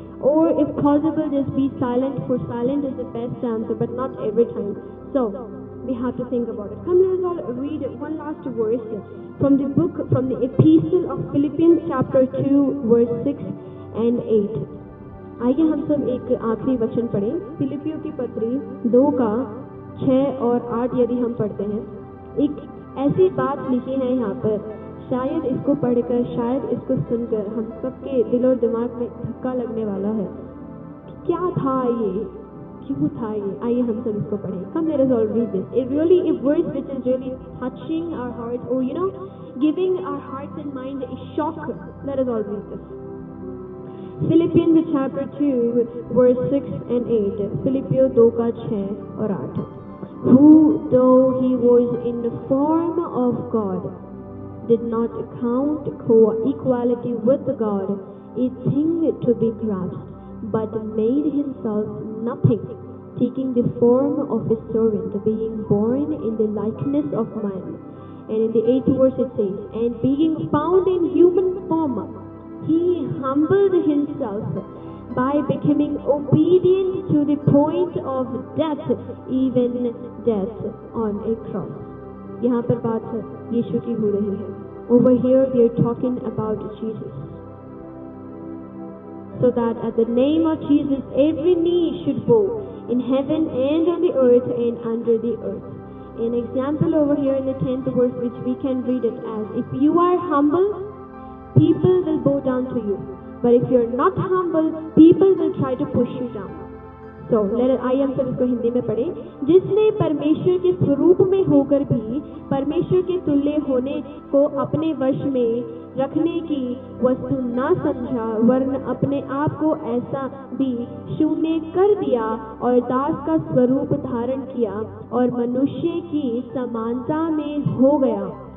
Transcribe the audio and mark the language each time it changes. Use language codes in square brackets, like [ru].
[en] Or if possible, just be silent, for silent is the best answer, but not every time. So we have to think about it. Come, let us all read one last verse from the epistle of Philippians chapter 2 verse 6 and 8. [hi] आइए हम सब एक आखिरी वचन पढ़ें, फिलिपियों की पत्री 2 का 6 और 8 यदि हम पढ़ते हैं। एक ऐसी बात लिखी है यहाँ पर, शायद इसको पढ़कर, शायद इसको सुनकर हम सबके दिल और दिमाग में धक्का लगने वाला है। क्या था ये, क्यों था ये? आइए हम सब इसको पढ़ें। [en] Come, let us all read this. A verse which is really touching our hearts, or giving our hearts and minds a shock. Let us all read this. Philippians chapter 2 verse 6 and 8. [hi] फिलिपियों 2 का 6 और 8. [en] Who, though he was in the form of God, did not count equality with God a thing to be grasped, but made himself nothing, taking the form of a servant, being born in the likeness of man. And in the 8th verse it says, and being found in human form, he humbled himself by becoming obedient to the point of death, even death on a cross. [hi] यहाँ पर बात यीशु की हो रही है. [en] Over here we are talking about Jesus. So that at the name of Jesus every knee should bow in heaven and on the earth and under the earth. An example over here in the 10th verse which we can read it as, if you are humble, people will bow down to you. But if you are not humble, people will try to push you down. [hi] So आइए हम सब इसको हिंदी में पढ़ें. जिसने परमेश्वर के स्वरूप में होकर भी परमेश्वर के तुल्य होने को अपने वश में रखने की वस्तु न समझा, वरन अपने आप को ऐसा भी शून्य कर दिया और दास का स्वरूप धारण किया और मनुष्य की समानता में हो गया.